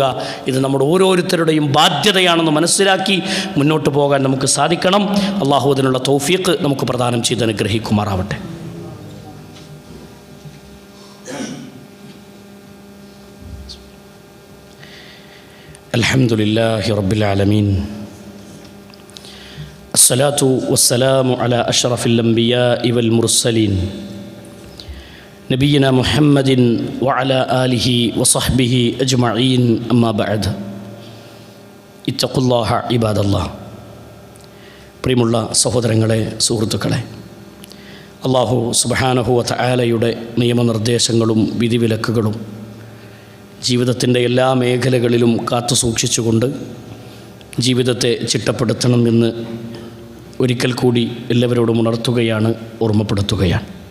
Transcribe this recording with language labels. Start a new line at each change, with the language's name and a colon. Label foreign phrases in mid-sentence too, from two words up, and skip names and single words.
Malayalam: ഇത് നമ്മുടെ ഓരോരുത്തരുടെയും ബാധ്യതയാണെന്ന് മനസ്സിലാക്കി മുന്നോട്ട് പോകാൻ നമുക്ക് സാധിക്കണം. അല്ലാഹു അതിനുള്ള തൗഫീഖ് നമുക്ക് പ്രദാനം ചെയ്ത് അനുഗ്രഹിക്കുമാറാവട്ടെ.
Arabic: الحمد لله رب العالمين, الصلاة والسلام على أشرف الأنبياء والمرسلين نبينا محمد وعلى آله وصحبه أجمعين أما بعد اتقوا الله عباد الله.
Malayalam: പ്രിയമുള്ള സഹോദരങ്ങളെ, സുഹൃത്തുക്കളെ,
Arabic: الله سبحانه وتعالى
Malayalam: നിയമനിർദ്ദേശങ്ങളും വിധിവിലക്കുകളും ജീവിതത്തിൻ്റെ എല്ലാ മേഖലകളിലും കാത്തു സൂക്ഷിച്ചുകൊണ്ട് ജീവിതത്തെ ചിട്ടപ്പെടുത്തണമെന്ന് ഒരിക്കൽ കൂടി എല്ലാവരോടും ഉണർത്തുകയാണ്, ഓർമ്മപ്പെടുത്തുകയാണ്.